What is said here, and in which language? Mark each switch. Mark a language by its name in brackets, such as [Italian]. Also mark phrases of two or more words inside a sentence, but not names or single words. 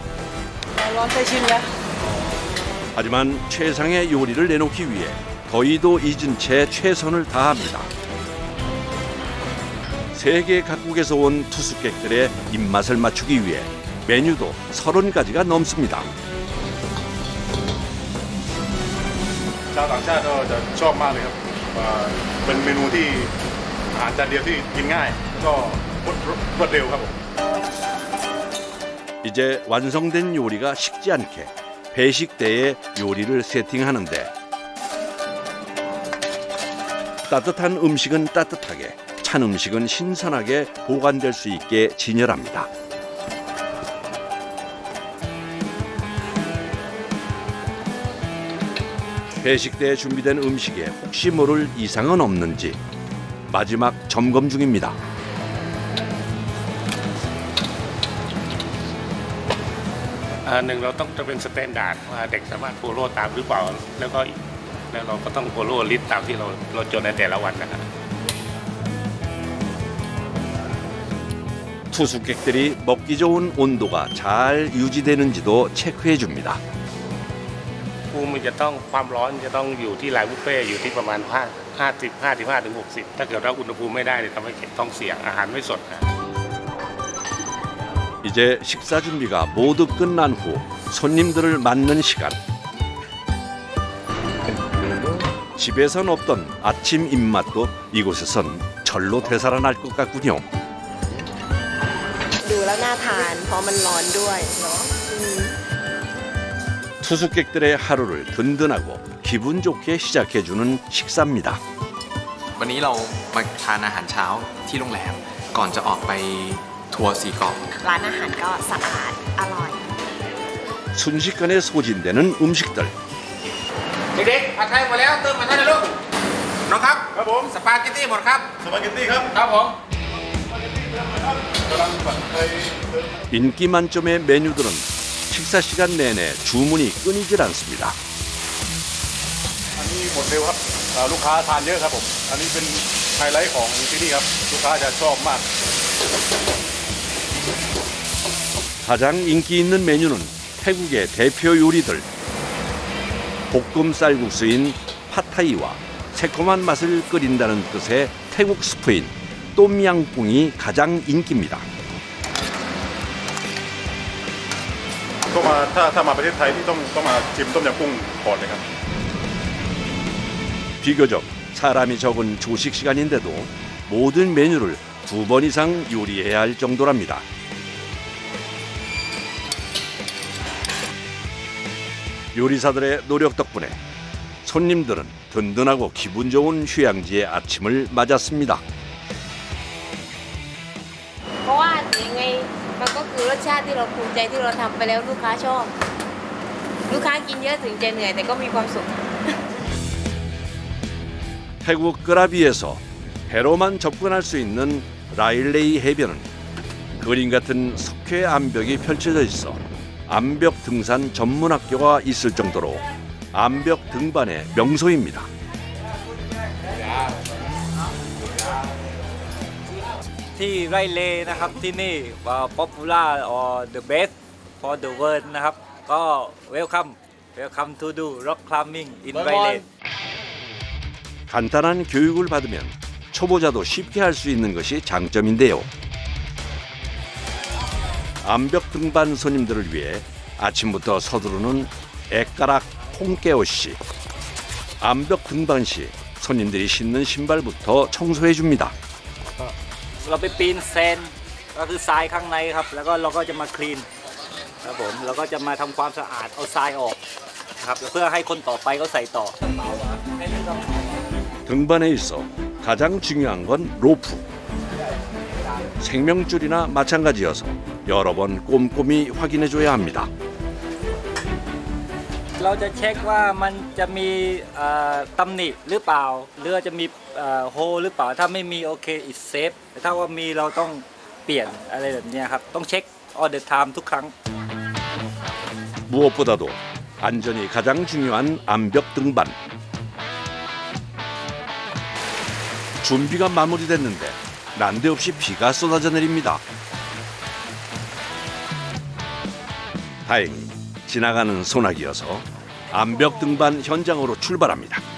[Korean] 하지만 최상의 요리를 내놓기 위해 더위도 잊은 채 최선을 다합니다. 세계 각국에서 온 투숙객들의 입맛을 맞추기 위해 메뉴도 30가지가 넘습니다. [Thai] ชาวต่างชาติก็จะชอบมากเลยครับเป็นเมนูที่อาหารจานเดียวที่กินง่ายแล้วก็รวดเร็วครับผม [Korean] 이제 완성된 요리가 식지 않게 배식대에 요리를 세팅하는데 따뜻한 음식은 따뜻하게 찬 음식은 신선하게 보관될 수 있게 진열합니다. 배식대에 준비된 음식에 혹시 모를 이상은 없는지 마지막 점검 중입니다. [Thai] หนึ่งเราต้องจะเป็นสแตนดาร์ดว่าเด็กสามารถโฟโล่ตามหรือเปล่าแล้วเราก็ต้อง [English] follow list [Thai] ตามที่เราจดในแต่ละวันนะครับ [Korean] 투숙객들이 먹기 좋은 온도가 잘 유지되는지도 체크해 줍니다. [Thai] ภูมิจะต้องความร้อนจะต้องอยู่ที่ [English] line buffet [Thai] อยู่ที่ประมาณ55 ถึง 60 ถ้าเกิดว่าอุณหภูมิไม่ได้เนี่ยทำให้ท้องเสียอาหารไม่สดนะ [Korean] 이제 식사 준비가 모두 끝난 후 손님들을 맞는 시간. 집에선 없던 아침 입맛도 이곳에선 절로 되살아날 것 같군요. [Thai] ดูแล้วน่าทานเพราะมันร้อนด้วยเนาะ [Korean] 투숙객들의 하루를 든든하고 기분 좋게 시작해주는 식사입니다. [Thai] วันนี้เรามาทานอาหารเช้าที่โรงแรมก่อนจะออกไปทัวร์4 เกาะ ร้านอาหารก็สะอาดอร่อย [Korean] 순식간에 소진되는 음식들. [Thai] เด็กๆผัดไทยหมดแล้วเติมมาท่านนะลูกน้องครับครับผมสปาเกตตี้หมดครับสปาเกตตี้ครับครับผม [Korean] 인기 만점의 메뉴들은 식사 시간 내내 주문이 끊이질 않습니다. [Thai] อันนี้หมดเร็วครับลูกค้าทานเยอะครับผมอันนี้เป็นไฮไลท์ของที่นี่ครับลูกค้าจะชอบมาก [Korean] 가장 인기 있는 메뉴는 태국의 대표 요리들. 볶음 쌀국수인 팟타이와 새콤한 맛을 끓인다는 뜻의 태국 스프인 똠양꿍이 가장 인기입니다. [Thai] ก็มาถ้ามาประเทศไทยที่ต้องมาชิมต้มยำกุ้งก่อนเลยครับ [Korean] 비교적 사람이 적은 조식 시간인데도 모든 메뉴를 2번 이상 요리해야 할 정도랍니다. 요리사들의 노력 덕분에 손님들은 든든하고 기분 좋은 휴양지의 아침을 맞았습니다. [Thai] เพราะว่ายังไงมันก็คือรสชาติที่เราภูมิใจที่เราทำไปแล้วลูกค้าชอบลูกค้ากินเยอะถึงจะเหนื่อยแต่ก็มีความสุข [Korean] 태국 끄라비에서 배로만 접근할 수 있는 라일레이 해변은 그림 같은 석회 암벽이 펼쳐져 있어 암벽 등산 전문 학교가 있을 정도로 암벽 등반의 명소입니다. [Thai] ที่ไรเลนะครับที่นี่ป๊อปปูล่า [English] or the best for the world [Thai] นะครับก็ [English] welcome to do rock climbing in Railay. [Korean] 간단한 교육을 받으면 초보자도 쉽게 할 수 있는 것이 장점인데요. 암벽 등반 손님들을 위해 아침부터 서두르는 애가락 콩깨오 씨. 암벽 등반 시 손님들이 신는 신발부터 청소해 줍니다. [Thai] เราไปปีนแซนก็คือทรายข้างในครับแล้วก็เราก็จะมาคลีนครับผมเราก็จะมาทำความสะอาดเอาทรายออกครับเพื่อให้คนต่อไปเขาใส่ต่อ [Korean] 등반에 있어 가장 중요한 건 로프. 생명줄이나 마찬가지여서 여러 번 꼼꼼히 확인해 줘야 합니다. [Thai] เราจะเช็คว่ามันจะมีตำหนิหรือเปล่าเรือจะมีโฮหรือเปล่าถ้าไม่มีโอเค [English] is safe [Thai] แต่ถ้าว่ามีเราต้องเปลี่ยนอะไรแบบนี้ครับต้องเช็ค [English] all the time [Thai] ทุกครั้ง [Korean] 무엇보다도 안전이 가장 중요한 암벽 등반. 준비가 마무리됐는데 난데없이 비가 쏟아져 내립니다. 다행히 지나가는 소나기여서 암벽 등반 현장으로 출발합니다.